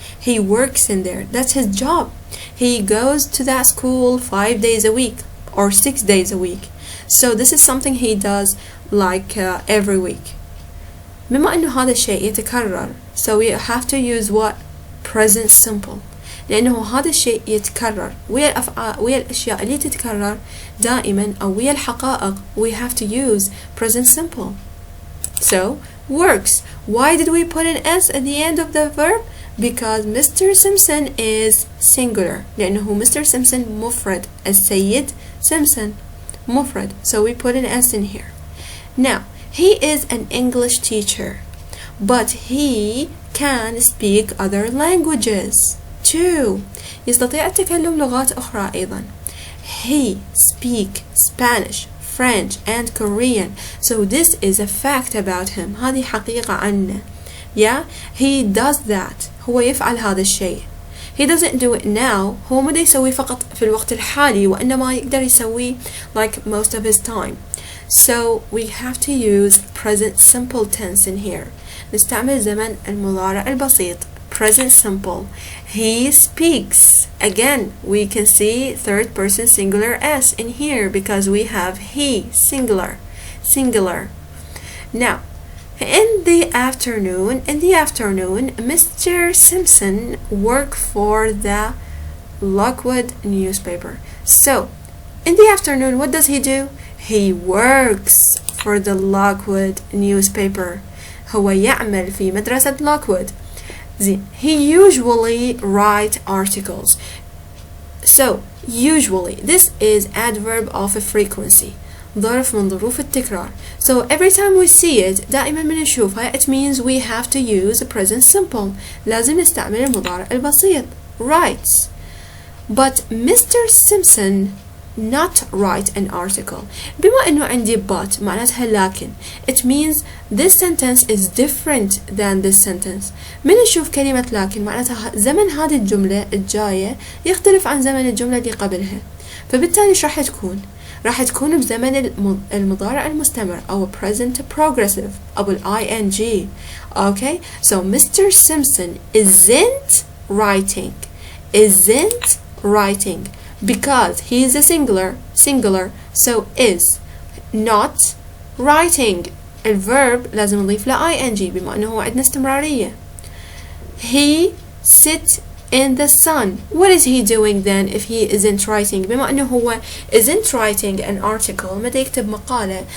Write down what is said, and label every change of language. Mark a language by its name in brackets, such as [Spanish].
[English] He works in there. That's his job. He goes to that school 5 days a week or 6 days a week. So this is something he does like every week. [Arabic] بما إنه هذا الشيء يتكرر, [English] so we have to use what? Present simple. [Arabic] لأنه هذا الشيء يتكرر ويا الأشياء اللي تتكرر دائما أو ويا الحقائق, [English] we have to use present simple. So works. Why did we put an s at the end of the verb? Because Mr. Simpson is singular. [Arabic] لأنه [English] Mr. [Arabic] Simpson مفرد. السيد Simpson مفرد. [English] So we put an s in here. Now he is an English teacher, but he can speak other languages too. [Arabic] يستطيع التكلم لغات أخرى أيضا. [English] He speak Spanish, French and Korean. So this is a fact about him. [Arabic] هذه حقيقة عنه. [English] Yeah, he does that. [Arabic] هو يفعل هذا الشيء. [English] He doesn't do it now. [Arabic] هو ما يسوي فقط في الوقت الحالي, وإنما يقدر يسوي [English] like most of his time. So we have to use present simple tense in here. [Arabic] نستعمل زمن المضارع البسيط. [English] Present simple. He speaks. Again, we can see third person singular s in here because we have he singular. Now, in the afternoon, Mr. Simpson worked for the Lockwood newspaper. So, in the afternoon, what does he do? He works for the Lockwood newspaper. [Arabic] هو يعمل في مدرسة Lockwood. [English] He usually write articles. So, usually, this is adverb of frequency. [Arabic] ظرف من ظروف التكرار. [English] So, every time we see it, [Arabic] دائما بنشوفها, [English] it means we have to use present simple. [Arabic] لازم نستعمل المضارع البسيط. [English] Writes. But Mr. Simpson not write an article. [Arabic] بما إنه عندي [English] but [Arabic] معناتها لكن, [English] it means this sentence is different than this sentence. [Arabic] من نشوف كلمة لكن معناتها زمن هذه الجملة الجاية يختلف عن زمن الجملة اللي قبلها, فبالتالي ايش راح تكون؟ راح تكون بزمن المضارع المستمر أو [English] present progressive [Arabic] أو ing. [English] Okay, so Mr. Simpson isn't writing because he is a singular, so is not writing. [Arabic] الverb لازم نضيف له ing بما أنه عندنا استمرارية. [English] He sit in the sun. What is he doing then if he isn't writing? [Arabic] بما أنه هو [English] isn't writing an article, [Arabic] ماذا يكتب مقالة.